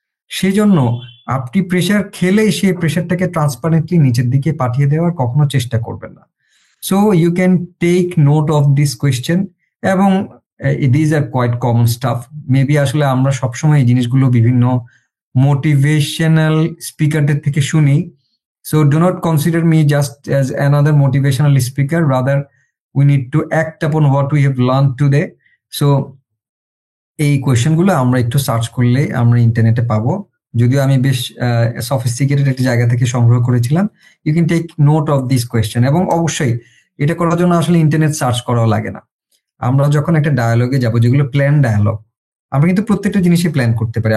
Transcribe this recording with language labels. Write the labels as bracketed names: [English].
[Bangla] সেই জন্য আপনি প্রেশার খেলেই সেই প্রেশারটাকে ট্রান্সপারেন্টলি নিচের দিকে পাঠিয়ে দেওয়ার কখনো চেষ্টা করবেন না। [English] So you can take note of this question, এবং this are quite common stuff. [Bangla] Maybe আসলে আমরা সবসময় এই জিনিসগুলো বিভিন্ন মোটিভেশনাল স্পিকারদের থেকে শুনি। [English] So do not consider me just as another motivational speaker. Rather, we need to act upon what we have learned today. [Bangla] So এই কোয়েশ্চেন গুলো আমরা একটু সার্চ করলে আমরা ইন্টারনেটে পাবো, যদিও আমি বেশ সফিস্টিকেটেড একটা জায়গা থেকে সংগ্রহ করেছিলাম। [English] you can take note of this question, [Bangla] এবং অবশ্যই এটা করার জন্য আসলে ইন্টারনেট সার্চ করাও লাগে না। আমরা যখন একটা ডায়ালগে যাব, যেগুলো প্ল্যান ডায়ালগ, আমরা কিন্তু প্রত্যেকটা জিনিসই প্ল্যান করতে পারি।